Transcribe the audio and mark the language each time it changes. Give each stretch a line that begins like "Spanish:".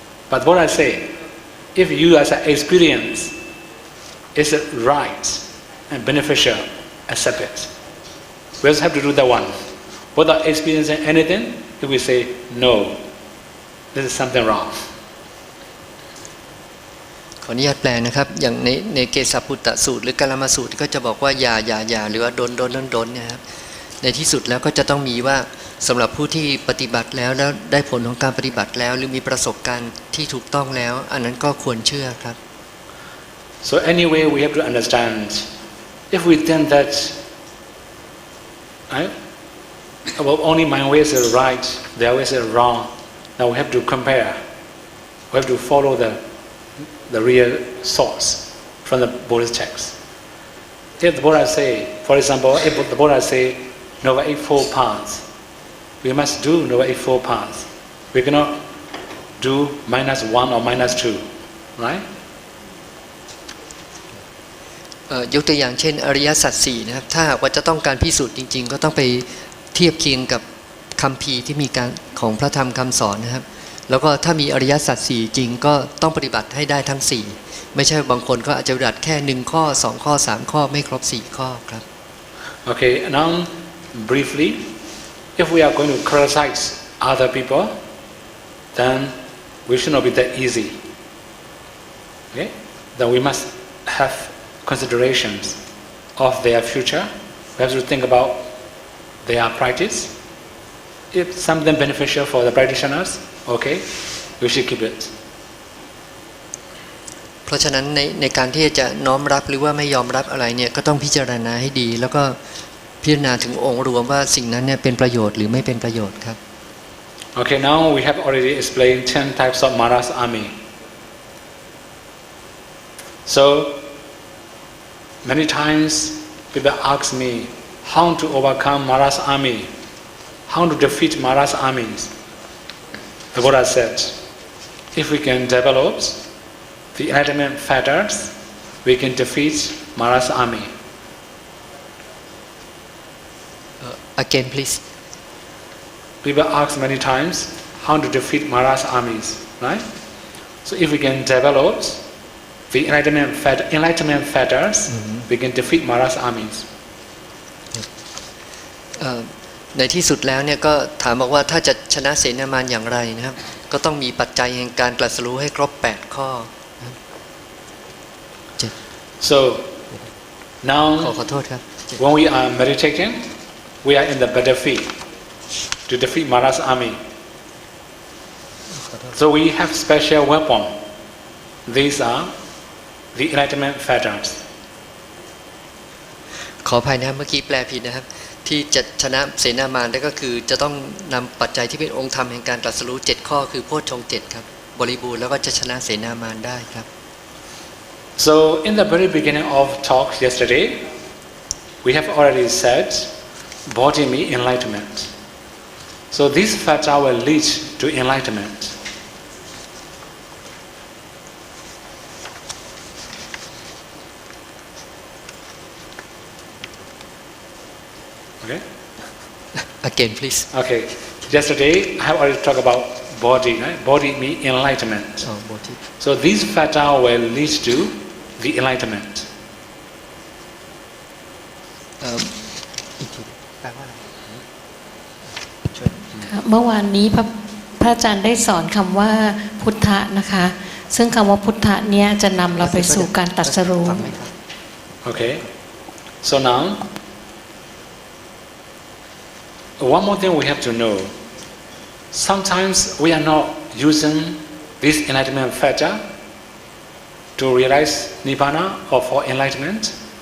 English: But what I say, if you as an experience is right and beneficial, accept it. We also have to do that one. Without experiencing anything, if we say, no, this is something wrong.
Thai: ขออนุญาตแปลนะครับอย่างในเกสาปุตตสูตรหรือกาลามาสูตรก็จะบอกว่าอย่าหรือว่าโดนเนี่ยครับในที่สุดแล้วก็จะต้องมีว่าสำหรับผู้ที่ปฏิบัติแล้วได้ผลของการปฏิบัติแล้วหรือมีประสบการณ์ที่ถูกต้องแล้วอันนั้นก็ควรเชื่อครับ
English: So anyway we have to understand If we think that right, well, only my way is right, their way is wrong, now we have to compare. We have to follow the real source from the Buddhist text. If the Buddha say, for example, if the Buddha say Noble Eightfold Paths, we must do Noble Eightfold Paths. We cannot do -1 or -2, right?
Thai: ยกตัวอย่างเช่นอริยสัจสี่นะครับถ้าหากว่าจะต้องการพิสูจน์จริงๆก็ต้องไปเทียบเคียงกับคัมภีร์ที่มีการของพระธรรมคำสอนนะครับแล้วก็ถ้ามีอริยสัจสี่จริงก็ต้องปฏิบัติให้ได้ทั้ง4ไม่ใช่บางคนก็อาจจะปฏิบัติแค่1ข้อ2ข้อ3ข้อไม่ครบ4ข้อครับ
English: Okay, now briefly, if we are going to criticize other people, then we should not be that easy. Okay? Then we must have considerations of their future. We have to think about their practice. If something beneficial for the practitioners, okay, we should keep it.
Thai: เพราะฉะนั้นในการที่จะน้อมรับหรือว่าไม่ยอมรับอะไรเนี่ยก็ต้องพิจารณาให้ดีแล้วก็พิจารณาถึงองค์รวมว่าสิ่งนั้นเนี่ยเป็นประโยชน์หรือไม่เป็นประโยชน์ครับ
English: Okay, now we have already explained 10 types of Mara's army. So many times people ask me how to overcome Mara's army, how to defeat Mara's armies. The Buddha said, if we can develop the enlightenment factors, we can defeat Mara's army. Again please. People ask many times how to defeat Mara's armies, right? So if we can develop the enlightenment factors, we can defeat Mara's armies.
Thai: ในที่สุดแล้วเนี่ยก็ถามบอกว่าถ้าจะชนะเสนามารอย่างไรนะครับก็ต้องมีปัจจัยแห่งการตรัสรู้ให้ครบ8ข้อ
English: So now
Thai: ขอโทษครับ
English: when we are meditating, we are in the battlefield to defeat Mara's army. So we have special weapon. These are the enlightenment factors.
Thai: ขออภัยนะครับเมื่อกี้แปลผิดนะครับที่จะชนะเสนามารได้ก็คือจะต้องนำปัจจัยที่เป็นองค์ธรรมแห่งการตรัสรู้7ข้อคือโพชฌงค์7ครับบริบูรณ์แล้วก็จะชนะเสนามารได้ครับ
English: So in the very beginning of talk yesterday, we have already said body means enlightenment. So this factor will lead to enlightenment. Okay? Again please. Okay. Yesterday I have already talked about body, right? Body means enlightenment. body. So this factor will lead to the enlightenment.
Thai: อีกทีแปลว่าอะไร เมื่อวานนี้พระอาจารย์ได้สอนคำว่าพุทธะนะคะซึ่งคำว่าพุทธะเนี้ยจะนำเราไปสู่การตรัสรู้
English: Okay. So now, one more thing we have to know. Sometimes we are not using this enlightenment factor to realize Nibbana or for enlightenment.